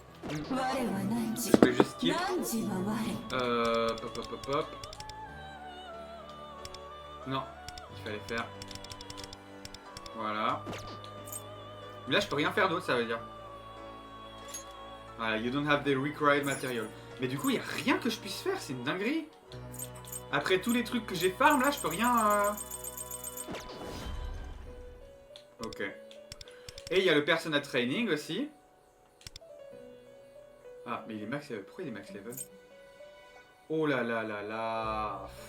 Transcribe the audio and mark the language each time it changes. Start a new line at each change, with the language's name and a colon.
French: Je peux juste skip. Hop. Non, il fallait faire. Voilà. Mais là je peux rien faire d'autre, ça veut dire.
English: Voilà, you don't have the required material.
French: Mais du coup, il n'y a rien que je puisse faire, c'est une dinguerie. Après tous les trucs que j'ai farm, là, je peux rien... Ok. Et il y a le Persona Training aussi. Ah, mais il est max level. Pourquoi il est max level? Oh là là là là.